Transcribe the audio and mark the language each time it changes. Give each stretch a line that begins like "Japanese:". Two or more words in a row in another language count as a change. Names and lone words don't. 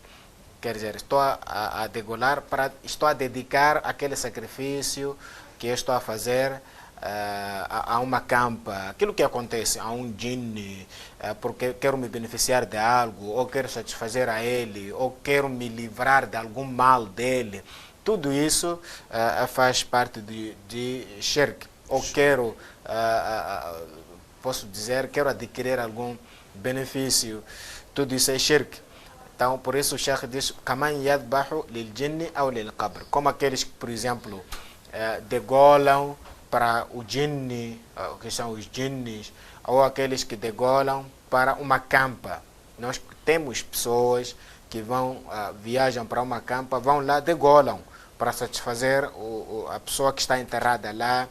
Portuguese: Quer dizer, estou a degolar, estou a dedicar aquele sacrifício que eu estou a fazer a uma campa, aquilo que acontece a um djinn, porque quero me beneficiar de algo, ou quero satisfazer a ele, ou quero me livrar de algum mal dele, tudo isso faz parte de shirk. Ou quero, posso dizer, quero adquirir algum benefício, tudo isso é shirk. Então, por isso o Sheikh diz,
Arabic: كمن يذبح للجني ou للقبر,
Portuguese: como aqueles que, por exemplo, degolam para o jinni, que são os jinnis, ou aqueles que degolam para uma campa. Nós temos pessoas que viajam para uma campa, vão lá, degolam para satisfazer a pessoa que está enterrada lá.